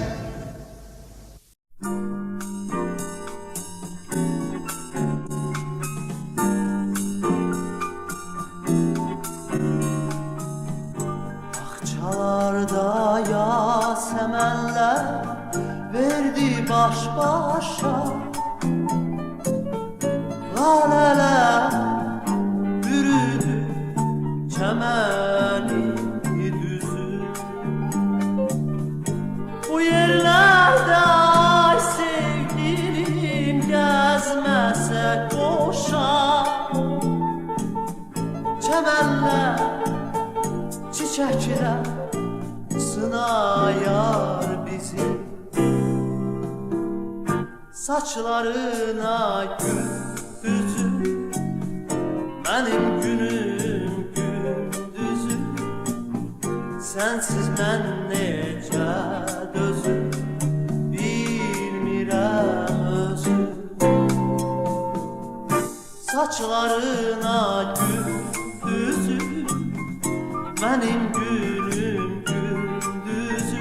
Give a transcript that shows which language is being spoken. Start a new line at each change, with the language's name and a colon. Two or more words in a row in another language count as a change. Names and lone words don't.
Turkish: Bahçalarda yasemenler verdi baş başa. Laleler bürüdü çemeni düzü. Bu yerlerde ay sevgilim gezmese koşa. Çemenler çiçekler sınar saçlarına gündüzüm, benim günüm gündüzüm. Sensiz ben
Azerbaijani: necə dözüm, bilmirəm özüm.
Turkish: Saçlarına gündüzüm, benim günüm gündüzüm.